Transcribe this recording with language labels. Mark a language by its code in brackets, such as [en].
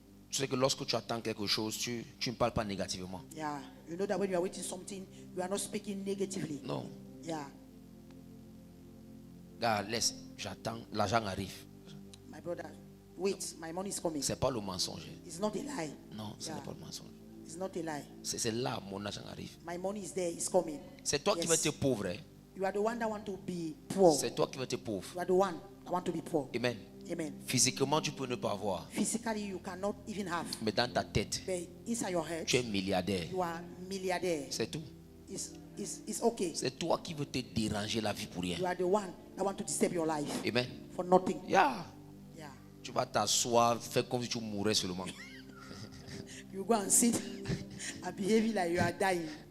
[fr] Tu sais que lorsque tu attends quelque chose, tu ne parles pas négativement. [en] Yeah. You know that when you are waiting something, you are not speaking negatively. [fr] Non. [en] Yeah. [fr] Gars, laisse, j'attends, l'argent arrive. [en] My brother, wait, my money is coming. [fr] C'est pas le mensonge. [en] It's not a lie. [fr] Non, ce [en] Yeah. [fr] n'est pas le mensonge. [en] It's not a lie. [fr] C'est là mon argent arrive. [en] My money is there, it's coming. [fr] C'est toi qui vas [en] Yes. [fr] être pauvre. Hein? [en] You are the one that want to be poor. [fr] C'est toi qui vas être pauvre. [en] You are the one that want to be poor. Amen. Amen. [fr] Physiquement, tu peux ne pas avoir. [en] Physically, you cannot even have. [fr] Mais dans ta tête, [en] But inside your head, [fr] tu es milliardaire. [en] you are milliardaire. [fr] C'est tout. [en] It's okay. [fr] C'est toi qui veux te déranger la vie pour rien. [en] You are the one that want to disturb your life Amen. for nothing. Yeah. Yeah. [fr] Tu vas t'asseoir, faire comme si tu mourais seulement. [en] You go and sit and behave like you are dying.